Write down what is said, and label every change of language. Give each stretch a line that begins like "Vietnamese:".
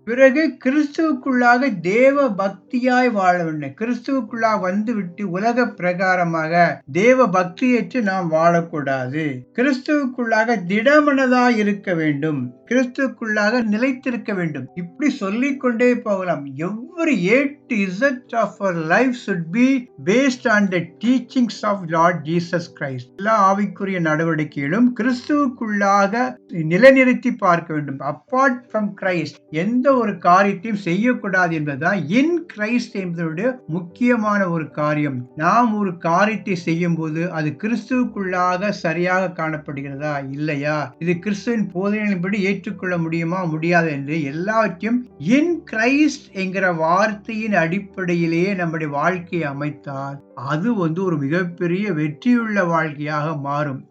Tamil: பிறகு கிறிஸ்துவுக்குள்ளாக தேவ பக்தியாய் வாழ வேண்டும். கிறிஸ்துவுக்குள்ளாக வந்துவிட்டு உலக பிரகாரமாக தேவ பக்தியற்று நாம் வாழக்கூடாது. கிறிஸ்துவுக்குள்ளாக திடமனதாய் இருக்க வேண்டும், கிறிஸ்துவுக்குள்ளாக நிலைத்திருக்க வேண்டும். இப்படி சொல்லிக் கொண்டே போகலாம்.
English: Every A to Z of our life should be based on the teachings of Lord Jesus Christ.
Tamil: எல்லா ஆவிக்குரிய நடவடிக்கைகளும் கிறிஸ்துவுக்குள்ளாக நிலைநிறுத்தி பார்க்க வேண்டும்.
English: Apart from Christ
Tamil: எந்த ஒரு காரியத்தையும் செய்யக்கூடாது என்பதுதான் இன் கிரைஸ்ட் என்பதோட முக்கியமான ஒரு காரியம். நாம் ஒரு காரியத்தை செய்யும் போது அது கிறிஸ்துவுக்குள்ளாக சரியாக காணப்படுகிறதா இல்லையா, இது கிறிஸ்துவின் போதனைகளின்படி ஏற்றுக்கொள்ள முடியுமா முடியாது என்று எல்லாவற்றையும் இன் கிரைஸ்ட் என்கிற வார்த்தையின் அடிப்படையிலேயே நம்முடைய வாழ்க்கையை அமைத்தால் அது ஒரு மிகப்பெரிய வெற்றியுள்ள வாழ்க்கையாக மாறும்.